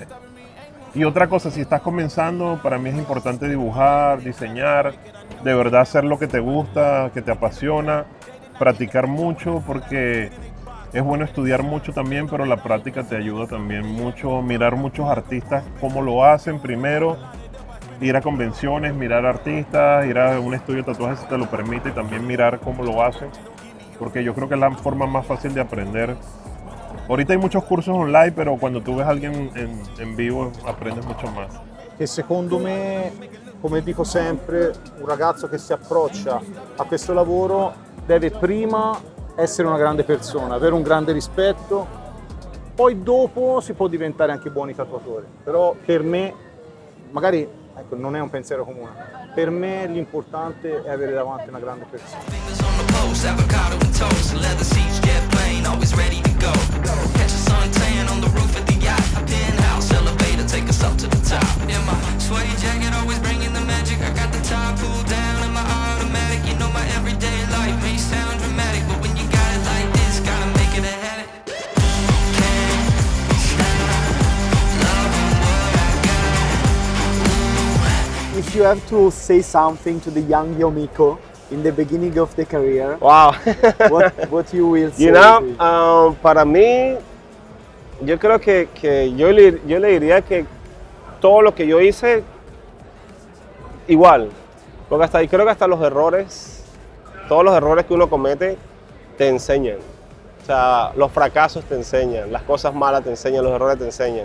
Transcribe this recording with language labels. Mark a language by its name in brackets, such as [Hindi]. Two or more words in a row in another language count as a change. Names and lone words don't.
[Spanish] Y otra cosa, si estás comenzando, para mí es importante dibujar, diseñar, de verdad hacer lo que te gusta, que te apasiona, practicar mucho, porque es bueno estudiar mucho también, pero la práctica te ayuda también mucho, mirar muchos artistas, cómo lo hacen primero, ir a convenciones, mirar artistas, ir a un estudio de tatuajes si te lo permite, y también mirar cómo lo hacen, porque yo creo que es la forma más fácil de aprender. Ahorita hay muchos cursos online, pero quando tu ves a alguien en vivo aprendes mucho más. [Italian] E secondo me, come dico sempre, un ragazzo che si approccia a questo lavoro deve prima essere una grande persona, avere un grande rispetto, poi dopo si può diventare anche buoni tatuatori. Però per me, magari ecco, non è un pensiero comune, per me l'importante è avere davanti una grande persona. [English] Avocado and toast, leather seats, jet plane, always ready to go. Catch a suntan on the roof of the yacht, penthouse elevator, take us up to the top. In my sweaty jacket, always bringing the magic. I got the top pulled down in my automatic. You know my everyday life may sound dramatic, but when you got it like this, gotta make it a habit. If you have to say something to the young Yomiko in the beginning of the career, Wow. what you will say? You know, [Spanish] para mí, yo creo que yo le diría que todo lo que yo hice, igual. Porque creo que hasta los errores, todos los errores que uno comete, te enseñan. O sea, los fracasos te enseñan, las cosas malas te enseñan, los errores te enseñan.